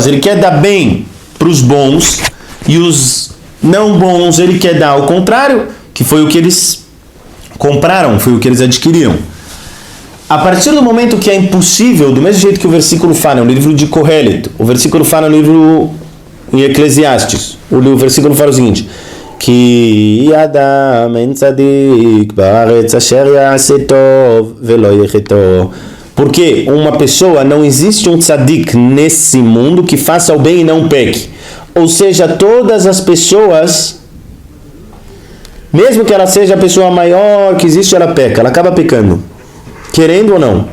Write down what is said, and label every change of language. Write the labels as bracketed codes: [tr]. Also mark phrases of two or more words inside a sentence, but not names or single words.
[pt] Ele quer dar bem para os bons e os não bons ele quer dar ao contrário, que foi o que eles compraram, foi o que eles adquiriram. A partir do momento que é impossível, do mesmo jeito que o versículo fala no livro de Kohelet, o versículo fala no livro em Eclesiastes, o versículo fala o seguinte: que [he] אדם אין צדיק בארץ אשר יעשה טוב ולא יחטא. [pt] Porque uma pessoa, não existe um tzadik nesse mundo que faça o bem e não peque. Ou seja, todas as pessoas, mesmo que ela seja a pessoa maior que existe, ela peca, ela acaba pecando, querendo ou não.